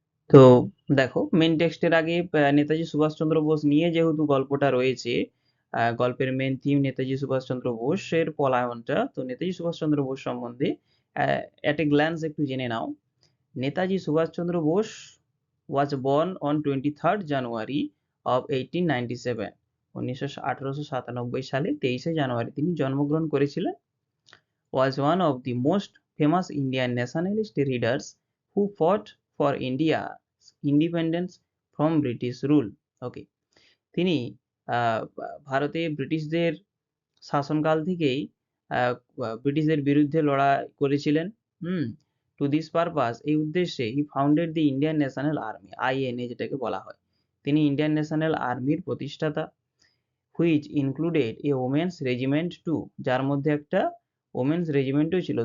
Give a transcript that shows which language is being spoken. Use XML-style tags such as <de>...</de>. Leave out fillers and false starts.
<bn>তো দেখো মেন টেক্সটের আগে নেতাজি সুভাষচন্দ্র বোস নিয়ে যেহেতু গল্পটা রয়েছে, গল্পের মেন থিম নেতাজি সুভাষচন্দ্র বোসের পলায়নটা, তো নেতাজি সুভাষচন্দ্র বোস সম্বন্ধে</bn> <en>at a glance</en> <bn>একটু জেনে নাও।</bn> <en>Netaji Subhash Chandra Bose was born on 23rd January of 1897।</en> <bn>1897 সালে 23শে জানুয়ারি তিনি জন্মগ্রহণ করেছিলেন।</bn> <en>was one of the most famous Indian nationalist leaders who fought for India's independence from British rule.</en> <bn>ওকে, তিনি ভারতে ব্রিটিশদের শাসনকাল থেকেই ব্রিটিশদের বিরুদ্ধে লড়াই করেছিলেন।</bn> <en>to this purpose,</en> <bn>এই উদ্দেশ্যে</bn> <en>he founded the Indian National Army, INA</en> <bn>যেটাকে বলা হয়। তিনি ইন্ডিয়ান ন্যাশনাল আর্মির প্রতিষ্ঠাতা।</bn> <en>which included a women's regiment too,</en> <bn>যার মধ্যে একটা ওমেন্স রেজিমেন্টও ছিল।</bn>